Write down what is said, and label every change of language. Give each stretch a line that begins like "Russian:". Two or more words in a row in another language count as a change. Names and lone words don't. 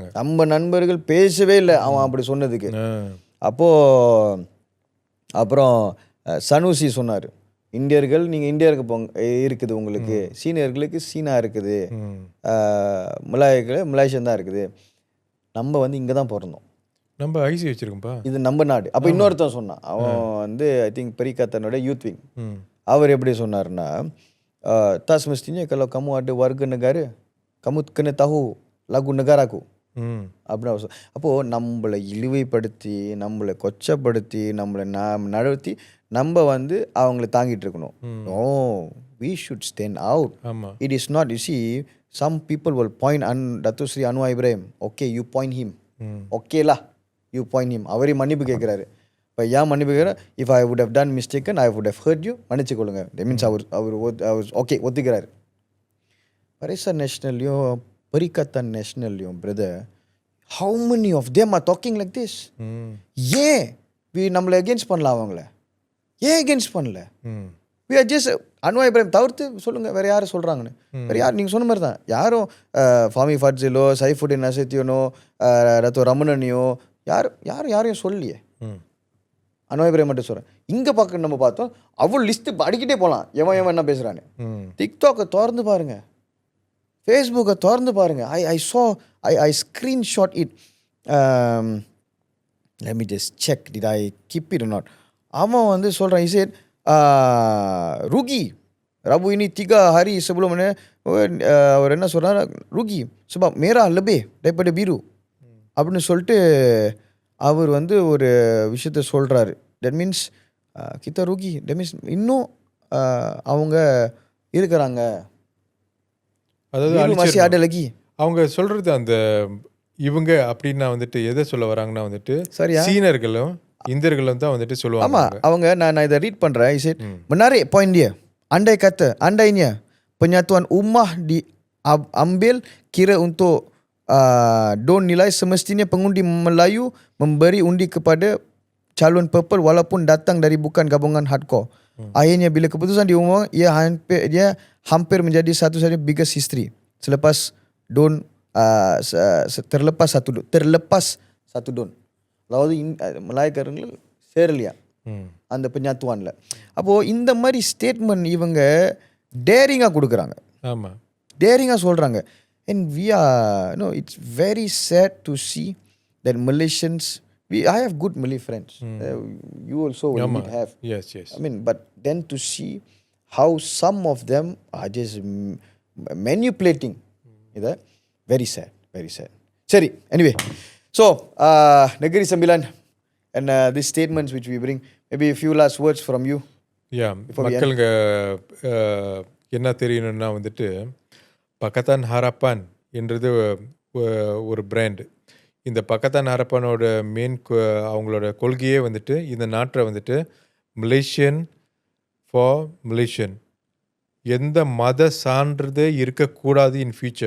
Tamil: நம்ம நண்பர்கள் பேசவே இல்லை அவன் அப்படி சொன்னதுக்கு. அப்போது அப்புறம் சனூசி சொன்னார், இந்தியர்கள் நீங்கள் இந்தியாவுக்கு போங்க இருக்குது, உங்களுக்கு சீனியர்களுக்கு சீனா இருக்குது, மலேசியன் தான் இருக்குது, நம்ம வந்து இங்கே தான் பிறந்தோம், நம்ம ஐசி வச்சுருக்கோம்ப்பா, இது நம்ம நாடு. அப்போ இன்னொருத்தன் சொன்னான், அவன் வந்து
English: I think
Tamil: பரிகத்தனோட
English: youth wing.
Tamil: அவர் எப்படி சொன்னார்னா,
Malay: தாஸ் மஸ்திnya kalau kamu ada warga negara kamu kena tahu lagu negaraku அப்படின்னு.
Tamil: அப்போது நம்மளை இழிவுபடுத்தி, நம்மளை கொச்சப்படுத்தி, நம்மளை நடத்தி நம்ம வந்து அவங்கள தாங்கிட்டு இருக்கணும்.
English: நோ, we should stand out. It is not, you see, some people will point Datuk Sri Anwar Ibrahim, okay you point him, okay lah you point him.
Tamil: அவரே மன்னிப்பு கேட்குறாரு. இப்போ ஏன் மன்னிப்பு கேட்குறேன்,
English: if I would have done mistaken I would have hurt you,
Tamil: மன்னிச்சு கொள்ளுங்க.
English: that means
Tamil: அவர் ஓகே ஒத்துக்கிறாரு. பரிசா நேஷனல்லையும் பரிகத்தன் நேஷனல்லையும் பிரதர்,
English: how many of them are talking like this?
Tamil: ஏன் நம்மளை அகேன்ஸ்ட் பண்ணலாம்? அவங்கள ஏன் அகேன்ஸ்ட் பண்ணல?
English: we are just
Tamil: அன்வார் இப்ராஹிம் தவிர்த்து சொல்லுங்கள், வேறு யாரும் சொல்கிறாங்கன்னு. வேறு யார் நீங்கள் சொன்ன மாதிரி தான் யாரும் ஃபாமி ஃபட்ஜிலோ சைஃபுடின் நசத்தியனோ ரத்தோ ரமணனையோ யாரையும் சொல்லலையே. அன்வார் இப்ராஹிம் மட்டும் சொல்கிறேன். இங்கே பார்க்க நம்ம பார்த்தோம் அவ்வளோ லிஸ்ட்டு அடிக்கிட்டே போகலாம், எவன் என்ன பேசுகிறான்னு. டிக்டாக்கை திறந்து பாருங்கள், ஃபேஸ்புக்கை திறந்து பாருங்கள்.
English: I screenshot it. Let me just check, did I keep it or not.
Tamil: அவன் வந்து சொல்கிறான்,
English: he said,
Malay: rugi Rabu ini 3 hari sebelum
Tamil: அவர் என்ன சொல்கிறார்,
Malay: rugi sebab merah lebih daripada biru
Tamil: அப்படின்னு சொல்லிட்டு அவர் வந்து ஒரு விஷயத்த சொல்கிறாரு.
English: that means
Malay: kita rugi,
English: that means
Tamil: இன்னும் அவங்க இருக்கிறாங்க, அதாவது
Malay: biru masih
Tamil: அழிச்சிடணும்.
Malay: ada lagi.
Tamil: அவங்க சொல்றது அந்த இவங்க அப்படின்னா வந்துட்டு எதை சொல்ல வராங்கன்னா வந்துட்டு சரியா? சீனர்களும் இந்தியர்களும் தான் வந்துட்டு சொல்லுவாங்க. ஆமாம், அவங்க நான் இதை ரீட் பண்ணுறேன்.
Malay: menarik point dia. Andainya penyatuan ummah diambil kira untuk don nilai, semestinya pengundi Melayu memberi undi kepada calon purple walaupun datang dari bukan gabungan hardcore. Akhirnya bila keputusan diumumkan, ia hampir menjadi satu-satunya
English: biggest history
Malay: selepas don terlepas satu don.
Tamil: அதாவது மலாய்க்காரங்கள் சேரலையா அந்த பெஞ்ஞாத்துவான்ல. அப்போது இந்த மாதிரி ஸ்டேட்மெண்ட் இவங்க டேரிங்காக கொடுக்குறாங்க, ஆமாம், டேரிங்காக சொல்கிறாங்க.
English: and we are it's very sad to see that Malaysians, I have good Malay friends, you also will have, yes yes. I mean, but then to see how some of them are just manipulating இதை, very sad, very sad. சரி, anyway, so Negeri Sembilan and these statements which we bring, maybe a few last words from you.
Tamil: யா, மக்களுங்க என்ன தெரியணும்னா வந்துட்டு பக்கத்தான் ஹரப்பான் என்றது ஒரு பிராண்டு. இந்த பக்கத்தான் ஹரப்பானோட மெயின் அவங்களோட கொள்கையே வந்துட்டு இந்த நாட்டை வந்துட்டு
English: Malaysian for Malaysian,
Tamil: எந்த மத சான்றிதழே இருக்கக்கூடாது
English: in future.